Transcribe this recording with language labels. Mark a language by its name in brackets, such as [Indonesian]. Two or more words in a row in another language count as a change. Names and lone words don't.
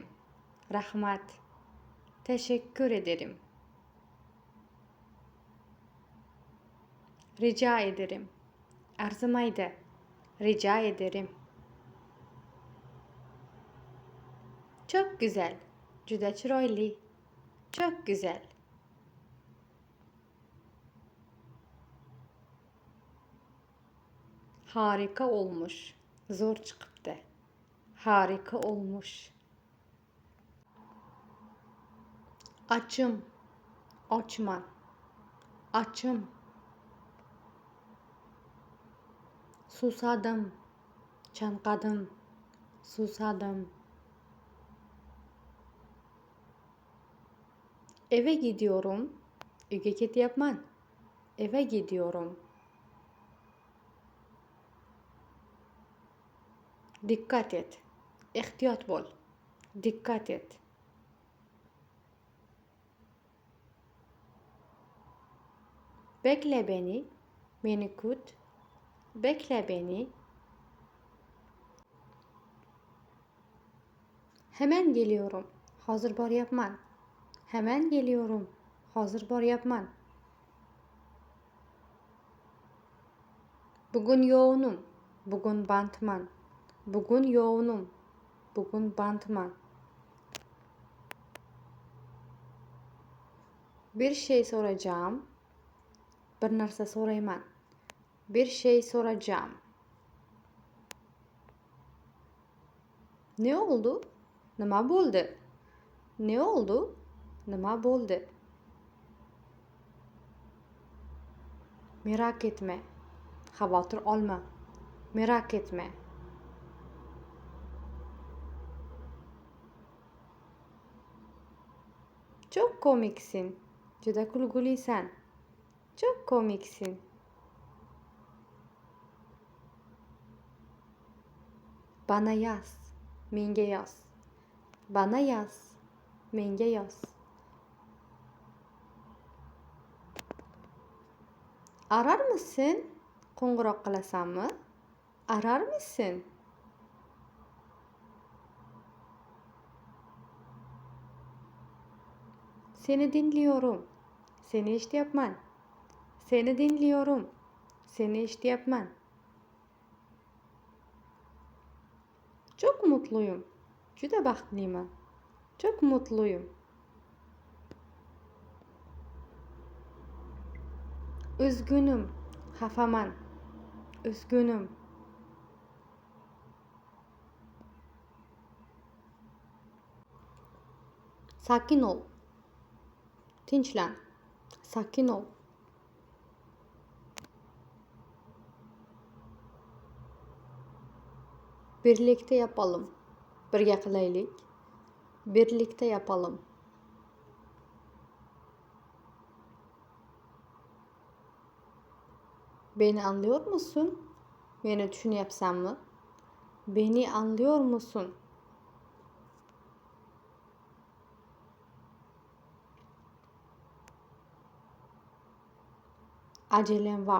[Turkish] Rahmat. Teşekkür ederim. Rica ederim. Arzimaydi. Rica ederim. Çok güzel. [Uzbek] Juda chiroyli. [Turkish] Çok güzel. Harika olmuş. [Uzbek] Zo'r chiqibdi. [Turkish] Harika olmuş. Açım. [Uzbek] Ochman. Açım. [Turkish] Susadım. [Uzbek] Chanqadim. Susadım. [Turkish] Eve gidiyorum. [Uzbek] Uyga ketyapman. [Turkish] Eve gidiyorum. Dikkat et. [Uzbek] Ehtiyot bo'l. [Turkish] Dikkat et. Bekle beni. [Uzbek] Beni kut. [Turkish] Bekle beni. Hemen geliyorum. [Uzbek] Hozir boryapman. [Turkish] Hemen geliyorum. [Uzbek] Hozir boryapman. [Turkish] Bugün yoğunum. [Uzbek] Bugün bandman. [Turkish] Bugün yoğunum. [Uzbek] Bugün bandman. [Turkish] Bir şey soracağım. [Uzbek] Bir narsa so'rayman. [Turkish] Bir şey soracağım. Ne oldu? [Uzbek] Nima bo'ldi? [Turkish] Ne oldu? [Uzbek] Nima bo'ldi? [Turkish] Merak etme. [Uzbek] Xavotir olma. [Turkish] Merak etme. Çok komiksin. [Uzbek] Juda kulgulisan. [Turkish] Çok komiksin. Bana yaz. [Uzbek] Menga yoz. [Turkish] Bana yaz. [Uzbek] Menga yoz. [Turkish] Arar mısın? [Uzbek] Qo'ng'iroq qilasanmi? [Turkish] Arar mısın? Seni dinliyorum. [Uzbek] Seni eshityapman. [Turkish] Seni dinliyorum. [Uzbek] Seni eshityapman. [Turkish] Çok mutluyum. [Uzbek] Juda baxtliman. [Turkish] Çok mutluyum. Üzgünüm. Xafaman. Üzgünüm. Sakin ol. Tinchlan. Sakin ol. Birlikte yapalım. [Uzbek] Birga qilaylik. [Turkish] Birlikte yapalım. Beni anlıyor musun? [Uzbek] Beni düşünüyorsanmı? [Turkish] Beni anlıyor musun? Acelem var.